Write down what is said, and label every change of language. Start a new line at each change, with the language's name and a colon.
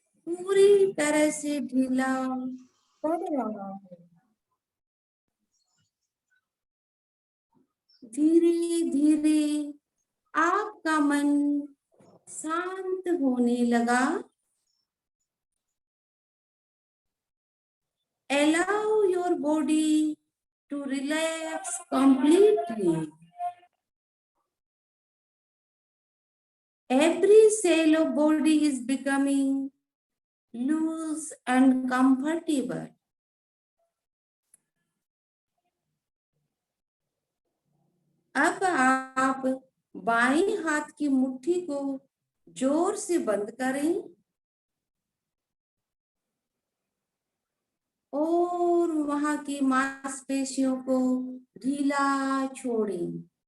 Hindi: पूरी तरह से ढीला पड़ रहा है। धीरे धीरे आपका मन शांत होने लगा।
English: Allow your body to relax completely. Every cell of body is becoming loose and comfortable.
Hindi: अब आप बाएं हाथ की मुट्ठी को जोर से बंद करें और वहां की मांसपेशियों को ढीला छोड़ें।